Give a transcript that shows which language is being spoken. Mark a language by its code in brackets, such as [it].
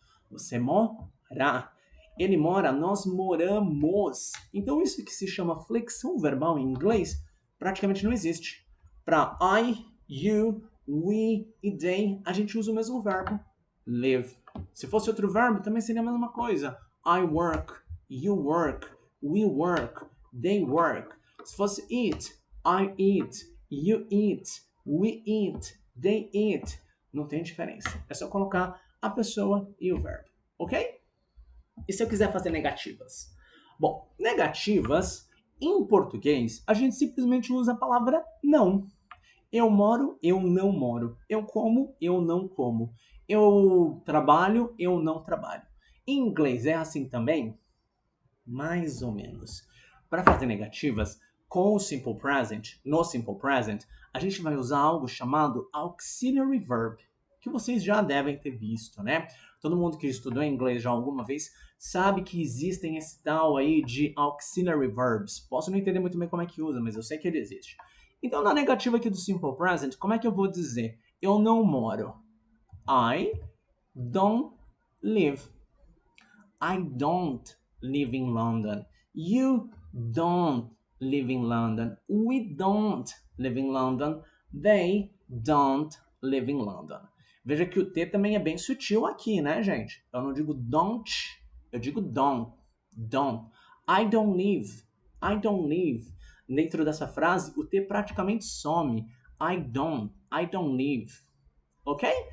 [pt] Você mora. Ele mora, nós moramos. Então, isso que se chama flexão verbal em inglês praticamente não existe. Para [en] I, you, we e they, [pt] a gente usa o mesmo verbo, live. Se fosse outro verbo, também seria a mesma coisa. [en] I work, you work, we work, they work. [pt] Se fosse [en] eat, I eat, you eat, we eat, they eat. [pt] Não tem diferença. É só colocar a pessoa e o verbo, ok? E se eu quiser fazer negativas? Bom, negativas, em português, a gente simplesmente usa a palavra não. Eu moro, eu não moro. Eu como, eu não como. Eu trabalho, eu não trabalho. Em inglês é assim também? Mais ou menos. Para fazer negativas, com o simple present, no simple present, a gente vai usar algo chamado auxiliary verb, que vocês já devem ter visto, né? Todo mundo que estudou inglês já alguma vez sabe que existem esse tal aí de auxiliary verbs. Posso não entender muito bem como é que usa, mas eu sei que ele existe. Então, na negativa aqui do simple present, como é que eu vou dizer? Eu não moro. [en] I don't live. I don't live in London. You don't live in London. We don't live in London. They don't live in London. [pt] Veja que o T também é bem sutil aqui, né, gente? Eu não digo don't, eu digo don't. [en] Don't. I don't live. I don't live. [pt] Dentro dessa frase, o T praticamente some. [en] I don't live. [pt] Ok?